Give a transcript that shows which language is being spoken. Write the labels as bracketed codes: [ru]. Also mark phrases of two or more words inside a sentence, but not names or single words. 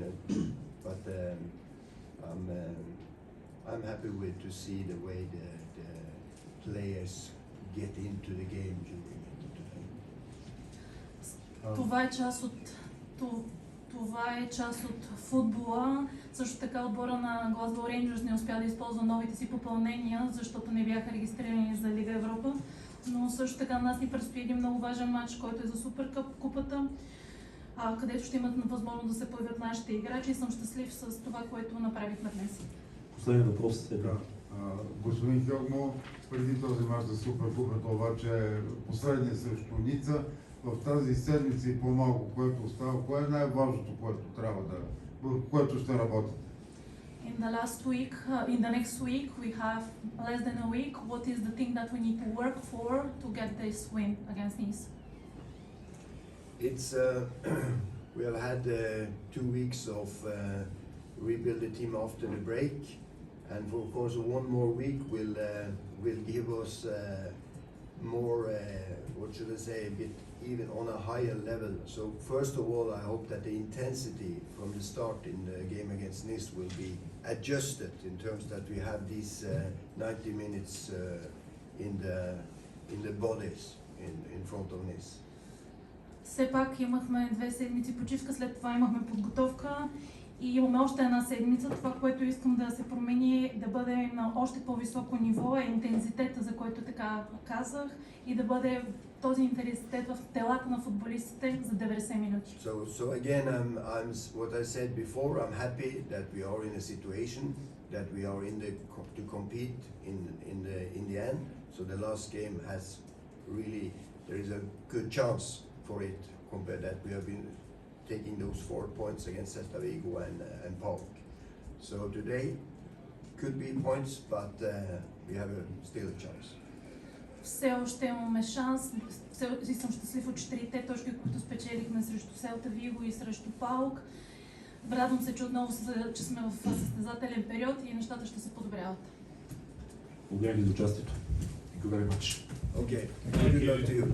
[en] But I'm happy with to see the way the players get into the game during it today. [bg] Това е част от футбола. Също така отбора на Glasgow Rangers не успя да използва новите си попълнения, защото не бяха регистрирани за Лига Европа. Но също така нас ни предстои един много важен матч, който е за Супер купата, където ще имат възможност да се появят нашите играчи и съм щастлив с това, което направихме днес. Последен въпрос е Да. Господин Хьогмо, преди този мач за Суперкупата обаче е последния срещу Ница. В тази седмица и по-малко, което остава, кое е най-важното, което трябва върху което ще работите? [en] In the next week, we have less than a week. What is the thing that we need to work for to get this win against Nice? It's we have had 2 weeks of rebuild the team after the break, and of course 1 more week will give us more what should I say, a bit even on a higher level. So first of all, I hope that the intensity from the start in the game against Nice will be adjusted in terms that we have these 90 minutes in the bodies in front of Nice. [bg] Все пак имахме 2 седмици почивка, след това имахме подготовка и имаме още една седмица. Това, което искам да се промени е да бъде на още по-високо ниво, е интензитета, за който така казах, и да бъде този интензитет в телата на футболистите за 90 минути. [en] So again, I'm what I said before. I'm happy that we are in a situation that we are to compete in the end. So the last game has really, there is a good chance for it compared that we have been taking those 4 points against Celta Vigo and PAOK. So today could be points, but we have still a chance. [bg] Все още имаме шанс. И съм щастлив от 4-те точки, които спечелихме срещу Селта Виго и срещу ПАОК. Радвам се, че отново че сме в състезателен период и нещата ще се подобряват. Благодаря ви за участието. [en] Thank you very much. Okay, good luck to you.